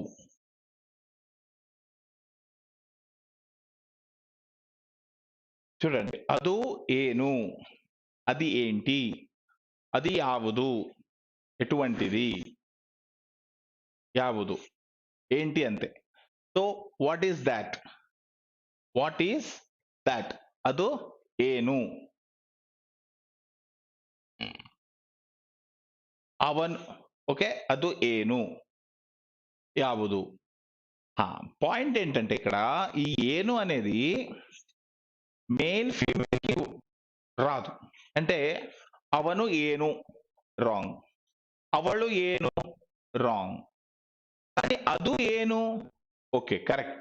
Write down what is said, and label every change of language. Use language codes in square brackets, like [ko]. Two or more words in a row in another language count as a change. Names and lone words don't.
[kn] చూడండి, ಅದು ಏನು, [te] అది ఏంటి, అది యాವುದು, ఎటువంటిది, యాವುದು ఏంటి అంతే. [en] so what is that, what is that, [kn] ಅದು ಏನು, ಅವನು. ఓకే, ಅದು ಏನು, యాವುದು. [te] పాయింట్ ఏంటంటే ఇక్కడ ఈ ఏను అనేది మేల్ ఫీమేల్ కి రాదు. అంటే [kn] ಅವನು ಏನು [te] రాంగ్, [kn] ಅವಳು ಏನು [te] రాంగ్, కానీ [kn] ಅದು ಏನು [te] ఓకే కరెక్ట్.